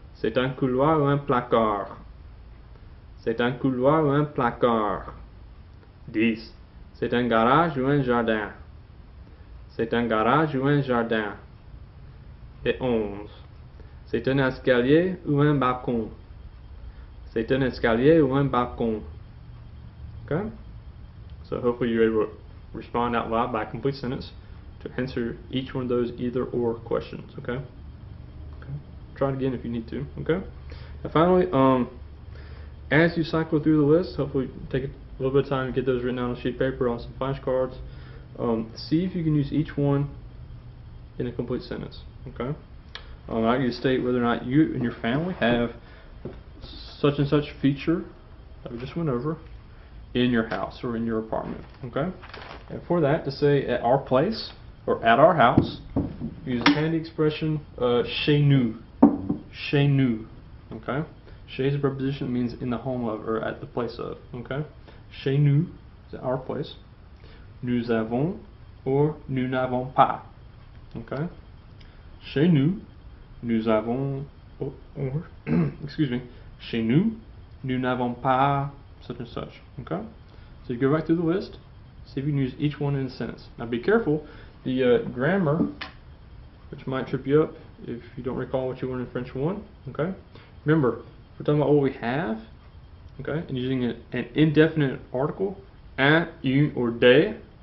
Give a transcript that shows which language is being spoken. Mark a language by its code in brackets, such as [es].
[fr] C'est un couloir ou un placard? C'est un couloir ou un placard? 10. C'est un garage ou un jardin? C'est un garage ou un jardin? Et 11. C'est un escalier ou un balcon? C'est un escalier ou un balcon? [en] Okay? So hopefully you're able to respond out loud by a complete sentence. to answer each one of those either or questions. Okay. Try it again if you need to. Okay. And finally, as you cycle through the list, hopefully take a little bit of time to get those written down on a sheet of paper, on some flashcards. See if you can use each one in a complete sentence. Okay. I like you to state whether or not you and your family have such and such feature that we just went over in your house or in your apartment. Okay. And for that, to say at our place or at our house, use the handy expression chez nous. Chez nous. Okay. Chez is a preposition that means in the home of or at the place of. Okay. Chez nous is at our place. [fr] Nous avons or nous n'avons pas. Okay. Chez nous, nous avons [en] or excuse me. [fr] Chez nous, nous n'avons pas [en] such and such. Okay. So you go back through the list. See if you can use each one in a sentence. Now be careful. The grammar, which might trip you up if you don't recall what you learned in French 1. Okay. Remember, we're talking about what we have. Okay. And using an indefinite article, un, une, or des.